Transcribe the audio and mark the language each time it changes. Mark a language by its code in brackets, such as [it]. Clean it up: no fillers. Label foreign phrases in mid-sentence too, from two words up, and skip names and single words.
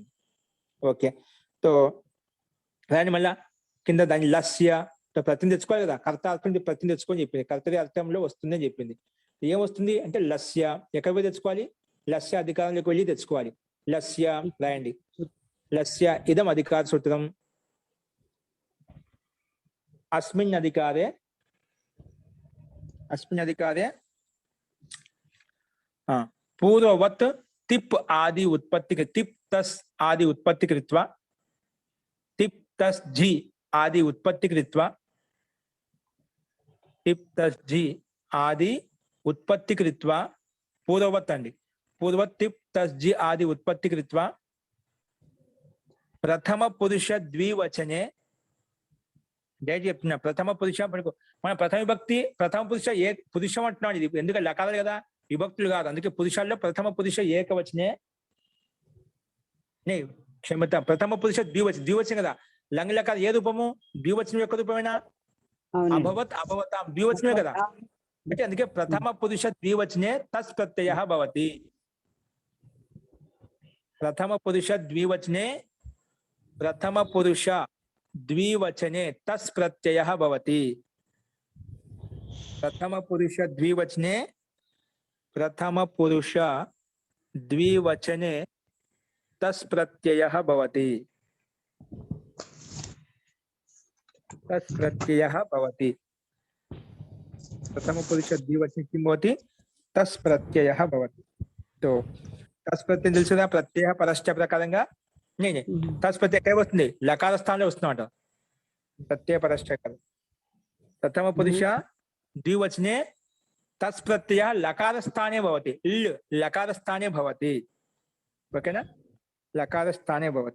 [te] ఓకే, సో దాన్ని మళ్ళా కింద దాన్ని లస్య ప్రతిని తెచ్చుకోవాలి కదా, కర్తార్థం ప్రతిని తెచ్చుకొని చెప్పింది. కర్తరి అర్థంలో వస్తుంది అని చెప్పింది. ఏం వస్తుంది అంటే లస్య, ఎక్కడ పోయి తెచ్చుకోవాలి, లస్య అధికారంలోకి వెళ్ళి తెచ్చుకోవాలి. [sa] లస్య రాయండి, లస్య ఇదం అధికార సూత్రం అస్మిన్ అధికారే, अस्मिन् अधिकारे पूर्ववत् तिप् आदि उत्पत्ति, तिप् तस् आदि उत्पत्ति कृत्वा, तिप् तस् झि आदि उत्पत्ति कृत्वा, तिप् तस् झि आदि उत्पत्ति कृत्वा, पूर्ववत् अंडी, पूर्ववत् तिप् तस् झि आदि उत्पत्ति कृत्वा प्रथम पुरुष द्विवचने, [te] డైరెక్ట్ చెప్తున్నా [sa] ప్రథమ పురుష. [te] మన [sa] ప్రథమ విభక్తి ప్రథమ పురుష [te] ఏ పురుషం అంటున్నాడు. ఇది ఎందుకంటే లకారాలు కదా, విభక్తులు కాదు. అందుకే పురుషాల్లో [sa] ప్రథమ పురుష ఏకవచనే, [te] క్షమత [sa] ప్రథమ పురుష ద్వివచనం, [te] ద్వివచనం కదా. లంగ్ లకార ఏ రూపము, ద్వివచనం యొక్క రూపమేనా, [sa] అభవత్ అభవతాం [te] ద్వివచనమే కదా. [sa] అంటే అందుకే ప్రథమ పురుష ద్వివచనే తస్ ప్రత్యయ భవతి. ప్రథమ పురుష ద్వివచనే, ప్రథమ పురుష द्विवचने तस् प्रत्ययः भवति. प्रथम पुरुष द्विवचने, प्रथम पुरुष द्विवचने तस् प्रत्ययः भवति, तस् प्रत्ययः भवति. प्रथम पुरुष द्विवचने किं भवति, तस् प्रत्ययः भवति. [te] तो [sa] तस् प्रत्यय [te] తెలుసుదా, [sa] ప్రత్యయ పరశ్చ [te] ప్రకారంగా తస్ ప్రత్యయ ఎక్కడ వస్తుంది, లకార స్థానంలో వస్తుందన్నమాట. [sa] ప్రత్యయ పరశ్చ ప్రథమ పురుష ద్వివచనే తస్ ప్రత్యయ లకార స్థానే భవతి, లకార స్థానే భవతి. [te] ఓకేనా, [sa] లకార స్థానే భవతి.